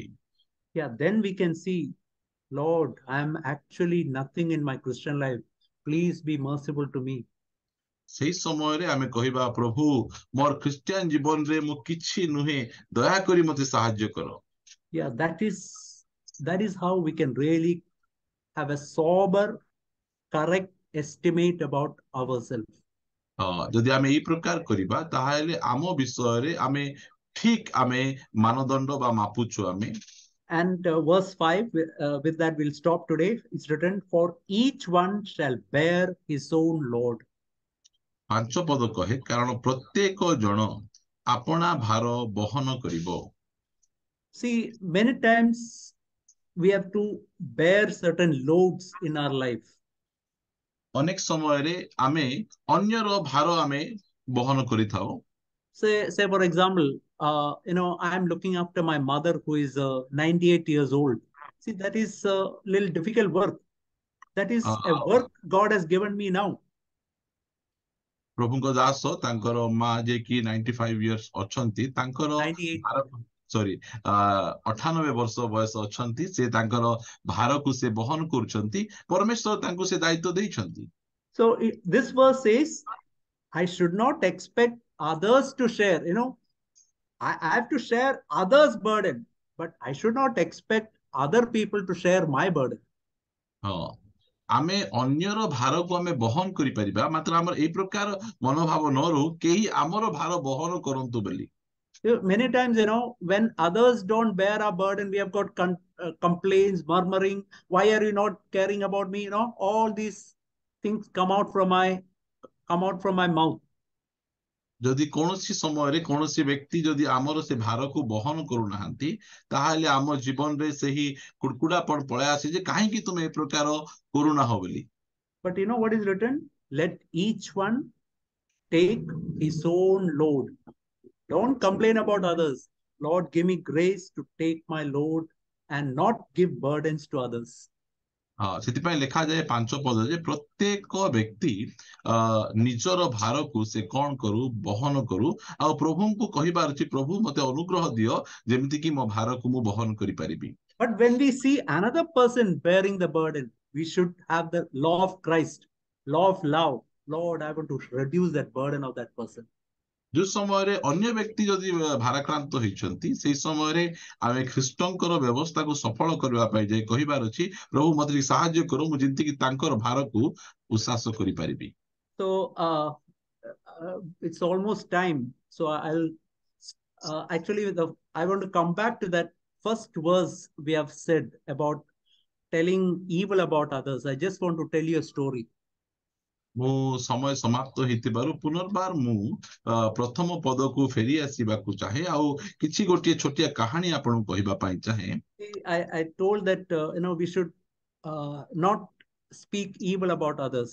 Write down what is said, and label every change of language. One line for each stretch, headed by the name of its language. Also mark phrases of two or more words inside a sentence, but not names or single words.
English: Yeah, then we can see, Lord, I am actually nothing in my Christian life. Please be merciful to me.
Odia: ସେଇ ସମୟରେ ଆମେ କହିବା, ପ୍ରଭୁ ମୋର ଖ୍ରୀଷ୍ଟିଆନ ଜୀବନରେ ମୁଁ କିଛି ନୁହେଁ, ଦୟାକରି ମୋତେ ସାହାଯ୍ୟ କର।
English: Yeah, that is how we can really have a sober, correct estimate about ourselves.
Odia: ଯଦି ଆମେ ଏଇ ପ୍ରକାର କରିବା ତାହେଲେ ଆମ ବିଷୟରେ ଆମେ ଠିକ ଆମେ ମାନଦଣ୍ଡ ବା ମାପୁଛୁ ଆମେ।
English: And verse 5, with that we'll stop today. It's written, for each one shall bear his own load.
Odia: 5 ପଦ କହେ, କାରଣ ପ୍ରତ୍ୟେକ ଜଣ ଆପଣା ଭାର ବହନ କରିବ।
English: See, many times we have to bear certain loads in our life.
Odia: ଅନେକ ସମୟରେ ଆମେ ଅନ୍ୟର ଭାର ଆମେ ବହନ କରିଥାଉ।
English: Say for example, I'm looking after my mother who is 98 years old. See, that is a little difficult work. That is a work God has given me now.
Odia: ପ୍ରଭୁଙ୍କ ଦାସ ତାଙ୍କର ମା ଯେ କି 95 years ଅଛନ୍ତି, ତାଙ୍କର 98. ସରି 98 ବର୍ଷ ବୟସ ଅଛନ୍ତି, ସେ ତାଙ୍କର ଭାରକୁ ସେ ବହନ କରୁଛନ୍ତି, ପରମେଶ୍ୱର ତାଙ୍କୁ ସେ ଦାୟିତ୍ୱ ଦେଇଛନ୍ତି।
English: So this verse says, I should not expect others to share. I have to share others' burden, but I should not expect other people to share my burden.
Odia: ହଁ, ଆମେ ଅନ୍ୟର ଭାରକୁ ଆମେ ବହନ କରିପାରିବା, ମାତ୍ର ଆମର ଏଇ ପ୍ରକାର ମନୋଭାବ ନ ରହୁ କେହି ଆମର ଭାର ବହନ କରନ୍ତୁ ବୋଲି।
English: Many times, when others don't bear our burden, we have got complaints, murmuring. Why are you not caring about me? All these things come out from my mouth.
Odia: ଯଦି କୌଣସି ସମୟରେ କୌଣସି ବ୍ୟକ୍ତି ଯଦି ଆମର ସେ ଭାରକୁ ବହନ କରୁନାହାନ୍ତି ତାହେଲେ ଆମ ଜୀବନରେ ସେହି କୁଡକୁଡାପଣ ପଳେଇ ଆସେ ଯେ କାହିଁକି ତୁମେ ଏ ପ୍ରକାର କରୁନାହ ବୋଲି।
English: But you know what is written? Let each one take his own load. Don't complain about others. Lord, give me grace to take my load and not give burdens to others.
Odia: ସେଥିପାଇଁ ଲେଖାଯାଏ 5 ପଦ ଯେ ପ୍ରତ୍ୟେକ ବ୍ୟକ୍ତି ନିଜର ଭାରକୁ ସେ କଣ କରୁ, ବହନ କରୁ। ଆଉ ପ୍ରଭୁଙ୍କୁ କହିବାର ଅଛି, ପ୍ରଭୁ ମତେ ଅନୁଗ୍ରହ ଦିଅ ଯେମିତି କି ମୋ ଭାରକୁ ମୁଁ ବହନ କରିପାରିବି।
English: But when we see another person bearing the burden, we should have the law of Christ, law of love. Lord, I want to reduce that burden of that person.
Odia: ଯୋଉ ସମୟରେ ଅନ୍ୟ ବ୍ୟକ୍ତି ଯଦି ଭାରାକ୍ରାନ୍ତ ହେଇଛନ୍ତି ସେଇ ସମୟରେ ଆମେ ଖ୍ରୀଷ୍ଟଙ୍କର ବ୍ୟବସ୍ଥାକୁ ସଫଳ କରିବା ପାଇଁ ଯାଇ କହିବାର ଅଛି, ପ୍ରଭୁ ମତେ ଟିକେ ସାହାଯ୍ୟ କର ମୁଁ ଯେମିତି କି ତାଙ୍କର ଭାରକୁ ଉଶ୍ୱାସ କରିପାରିବି।
English: So it's almost time. So actually, I want to come back to that first verse we have said about telling evil about others. I just want to tell you a story.
Odia: ମୁଁ ସମୟ ସମାପ୍ତ ହେଇଥିବାରୁ ପୁନର୍ବାର ମୁଁ ପ୍ରଥମ ପଦକୁ ଫେରି ଆସିବାକୁ ଚାହେଁ ଆଉ କିଛି ଗୋଟିଏ ଛୋଟିଆ କାହାଣୀ ଆପଣଙ୍କୁ କହିବା ପାଇଁ ଚାହେଁ।
English: I told that we should not speak evil about others.